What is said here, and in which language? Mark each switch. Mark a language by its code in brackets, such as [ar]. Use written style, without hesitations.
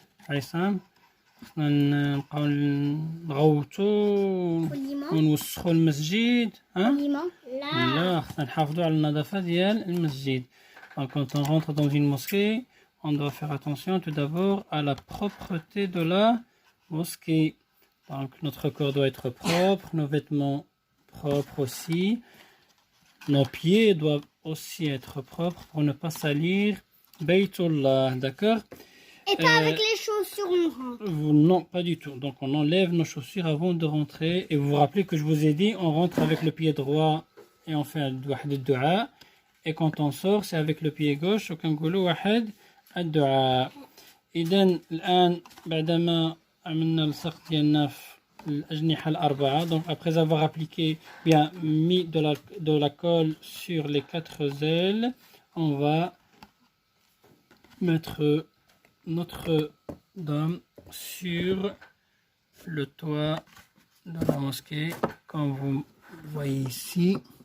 [ar] Issam, نبقاو نغوتو ونوسخو المسجد. لا خصنا نحافظو على النظافة ديال المسجد. [fr] Donc quand on rentre dans une mosquée, on doit faire attention tout d'abord à la propreté de la mosquée. Donc notre corps doit être propre, nos vêtements propres aussi, nos pieds doivent aussi être propres pour ne pas salir Baytullah, d'accord? Et pas avec les chaussures on rentre. Non, pas du tout. Donc on enlève nos chaussures avant de rentrer. Et vous vous rappelez que je vous ai dit, on rentre avec le pied droit et on fait un dua. Et quand on sort, c'est avec le pied gauche. [ar] وكنقولوا واحد الدعاء. إذن الآن بعدما عملنا الصق ديالنا في الأجنحة الأربعة. [fr] Donc après avoir appliqué, bien mis de la colle sur les 4 ailes, on va mettre notre dôme sur le toit de la mosquée, comme vous voyez ici.